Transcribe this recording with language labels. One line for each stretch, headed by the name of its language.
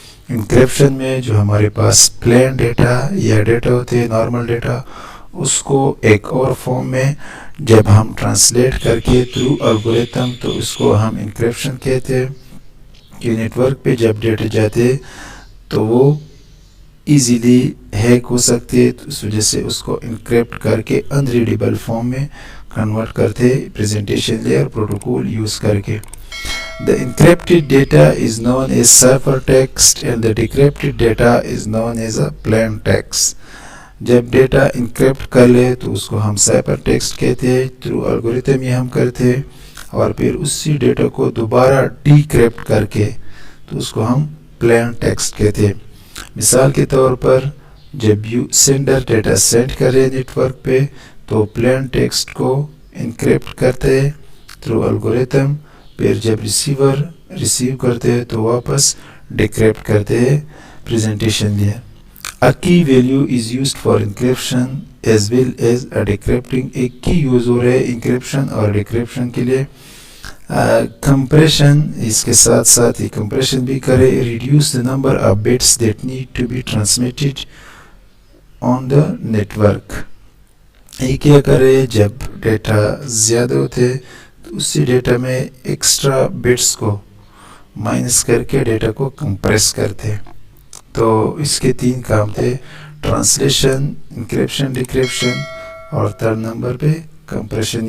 Urdu: Encryption میں جو ہمارے پاس پلین ڈیٹا یا ڈیٹا ہوتے ہیں, نارمل ڈیٹا, اس کو ایک اور فارم میں جب ہم ٹرانسلیٹ کر کے تھرو الگوریتم, تو اس کو ہم انکرپشن کہتے ہیں. کہ نیٹورک پہ جب ڈیٹا جاتے تو وہ ایزیلی ہیک ہو سکتے, تو اس وجہ سے اس کو انکرپٹ کر کے انریڈیبل فارم میں کنورٹ کرتے پریزنٹیشن لیئر پروٹوکول یوز کر کے.
English: The encrypted data is known as ciphertext and the decrypted data is known as a plain text.
Urdu: جب ڈیٹا انکرپٹ کر لے تو اس کو ہم سائپر ٹیکسٹ کہتے ہیں, تھرو الگوریتم یہ ہم کرتے, اور پھر اسی ڈیٹا کو دوبارہ ڈیکرپٹ کر کے تو اس کو ہم پلین ٹیکسٹ کہتے ہیں. مثال کے طور پر جب سینڈر ڈیٹا سینڈ کرے نیٹورک پہ تو پلین ٹیکسٹ کو انکرپٹ کرتے تھرو الگوریتم, پھر جب ریسیور ریسیو کرتے ہیں تو واپس ڈیکرپٹ کرتے ہیں presentation layer.
English: A key value is used for encryption as well as a decrypting.
Urdu: ایک کی یوز ہو رہا ہے انکرپشن اور ڈیکرپشن کے لیے. کمپریشن, اس کے ساتھ ساتھ یہ کمپریشن بھی کرے.
English: reduce the number of bits that need to be transmitted on the network.
Urdu: یہ کیا کرے, جب ڈیٹا زیادہ ہوتے تو اسی ڈیٹا میں ایکسٹرا بٹس کو مائنس کر کے ڈیٹا کو کمپریس کرتے. تو اس کے 3 کام تھے, ٹرانسلیشن, انکرپشن, ڈیکرپشن, اور 3rd نمبر پہ کمپریشن.